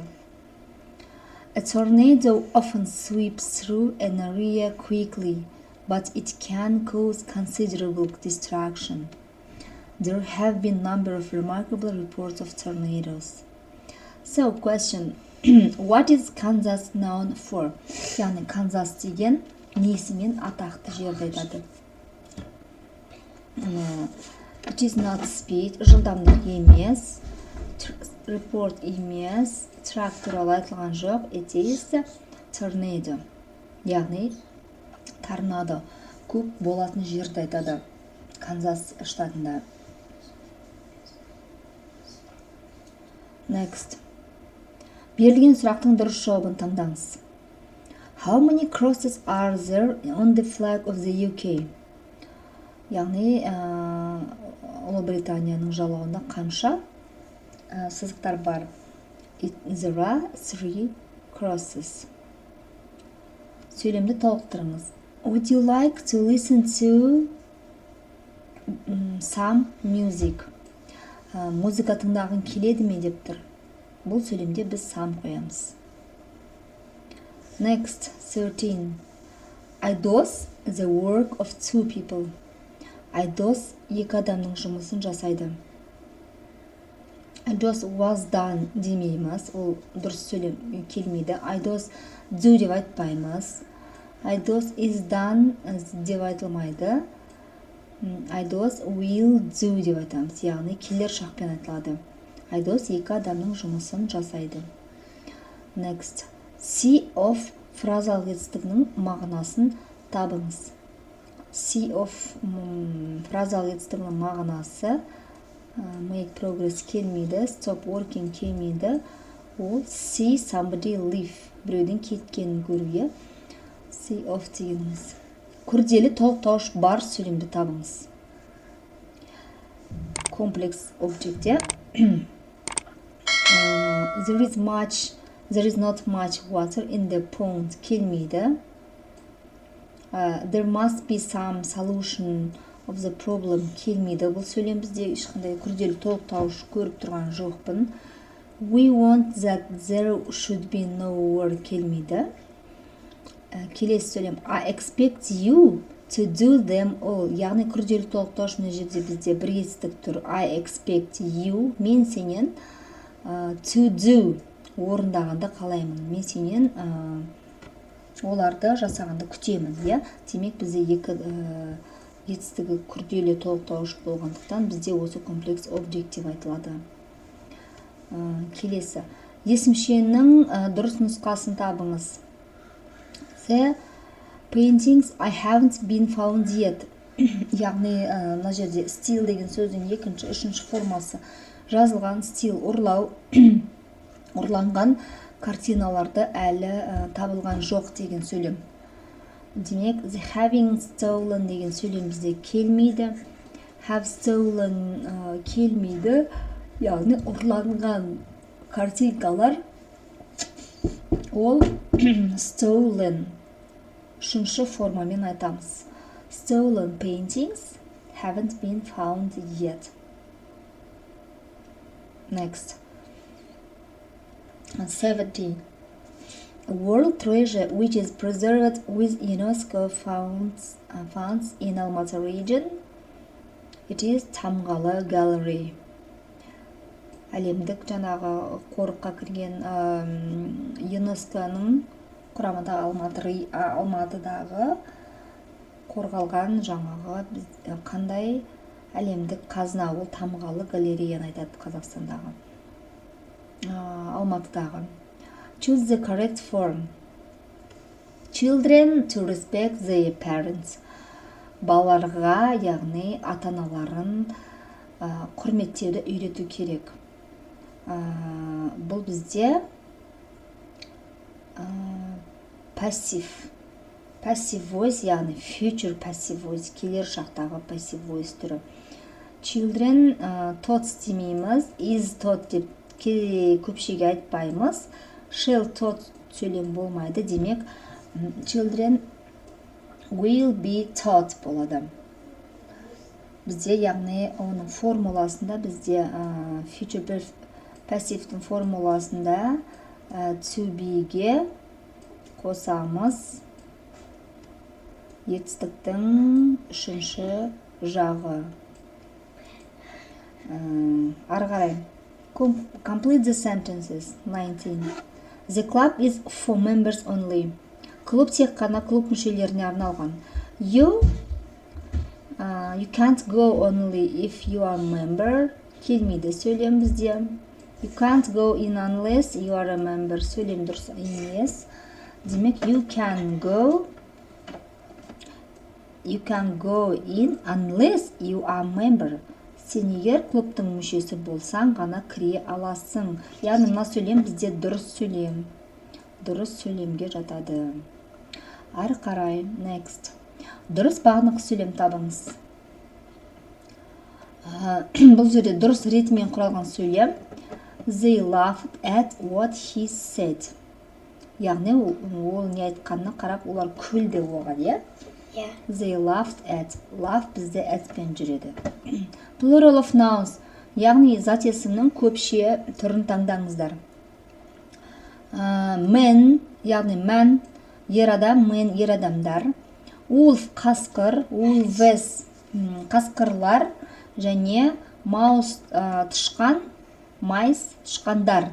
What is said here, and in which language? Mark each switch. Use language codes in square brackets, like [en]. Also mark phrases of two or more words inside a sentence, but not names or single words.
[en] A tornado often sweeps through an area quickly, but it can cause considerable destruction. There have been a number of remarkable reports of tornadoes. So, question. What is Kansas known for? [kk] Яғни, Kansas деген несімен атақты жерді айтады. [en] It is not speed, [kk] жылдамдық емес, report емес, track туралы айтылған жоқ, [en] it is tornado. [kk] Яғни, торнадо көп болатын жерді айтады Канзас штатында. [en] Next. [kk] Берілген сұрақтың дұрыс жауабын таңдаңыз. [en] How many crosses are there on the flag of the UK? [kk] Яғни, Ұлыбританияның жалауында қанша сызықтар бар? [en] There are 3 crosses. [kk] Сөйлемді толықтырыңыз. [en] Would you like to listen to some music? [kk] Музыка тыңдағың келеді ме деп тұр. Бұл сөйлемде біз some қоямыз. Next, 13. [en] Айдос the work of 2 people. [kk] Айдос 2 адамның жұмысын жасайды. Айдос [en] was done [kk] демейміз, ол дұрыс сөйлем келмейді. Айдос do деп айтпаймыз. Айдос [en] is done [kk] деп айтылмайды. Айдос [en] will do [kk] деп айтамыз, яғни келер шақпен айтылады. Айдос 2 адамның жұмысын жасайды. Next, [en] see of [kk] фразалық етістігінің мағынасын табыңыз. [en] See of [kk] фразалық етістігінің мағынасы [en] make progress [kk] келмейді, [en] stop working [kk] келмейді. [en] Ол see somebody leave, [kk] біреудің кеткенін көруге. [en] See of дегеніміз. [kk] Күрделі толықтауыш бар сөйлемді табыңыз. [en] Complex object. There is not much water in the pond келмейді. There must be some solution of the problem келмейді. [kk] Бұл сөйлем бізде ешқандай күрделі толықтауыш көріп тұрған жоқпын. [en] We want that there should be no war келмейді. [kk] Келесі сөйлем [en] I expect you to do them all. [kk] Яғни күрделі толықтауыш мына жерде бізде бір етістік тұр. [en] I expect you, [kk] мен сенен [en] to do [kk] орындағанды қалаймын. Мен сенен оларды жасағанды күтемін. Демек бізде 2 етістігі күрделі толықтауыш болғандықтан бізде осы комплекс object деп айтылады. Келесі. Есімшенің дұрыс нұсқасын табыңыз. [en] The paintings I haven't been found yet. [kk] Яғни, мына жерде still деген сөздің 2-ші, 3-ші формасы жазылған. Still ұрлау, ұрланған картиналарды әлі табылған жоқ деген сөйлем. Демек, [en] the having stolen [kk] деген сөйлем бізде келмейді. [en] have stolen [kk] келмейді, яғни ұрланған картинкалар ол stolen үшінші формамен айтамыз. [en] Stolen paintings haven't been found yet. Next. 17. A world treasure which is preserved with UNESCO funds in Almaty region. It is Tamgala Gallery. [kk] Әлемдік жаңағы қорыққа кірген ЮНЕСКО-ның құрамында Алматыдағы қорғалған жаңағы қандай әлемдік қазына, ол Тамғалы галереяны айтады Қазақстандағы, Алматыдағы. [en] Choose the correct form. Children to respect their parents. [kk] Балаларға, яғни ата-аналарын құрметтеуді үйрету керек. Бұл бізде [en] passive voice, [kk] яғни [en] future passive voice, [kk] келер шақтағы [en] passive voice [kk] түрі. [en] Children taught [kk] демейміз, [en] is taught [kk] деп көпшеге айтпаймыз. [en] Shall taught [kk] сөйлем болмайды, демек [en] children will be taught болады. [kk] Бізде, яғни оның формуласында, бізде [en] future passive'дің [kk] формуласында [en] to be'ге [kk] қосамыз етістіктің үшінші жағы. Ары қарай. [en] Complete the sentences. 19. The club is for members only. [kk] Клуб тек қана клуб мүшелеріне арналған. [en] You can't go only if you are a member. [kk] Келмейді сөйлем бізде. [en] You can't go in unless you are a member. [kk] Сөйлем дұрыс емес. Демек, [en] you can go in unless you are a member. [kk] Сен егер клубтың мүшесі болсаң ғана кіре аласың. Яғни мына сөйлем бізде дұрыс сөйлем. Дұрыс сөйлемге жатады. Ары қарай. Next. Дұрыс бағанық сөйлем табыңыз. Бұл жерде дұрыс ретімен құралған сөйлем. [en] They laughed at what he said. [kk] Яғни ол не айтқанына қарап олар күлді оған, [en] They laughed at. [kk] Laugh бізде at-пен жүреді. [en] Plural of nouns, [kk] яғни зат есімнің көпше түрін таңдаңыздар. Men, яғни man, ер адам, men, ер адамдар. Wolf, қасқыр, wolves, қасқырлар, және mouse, тышқан, mice, тышқандар.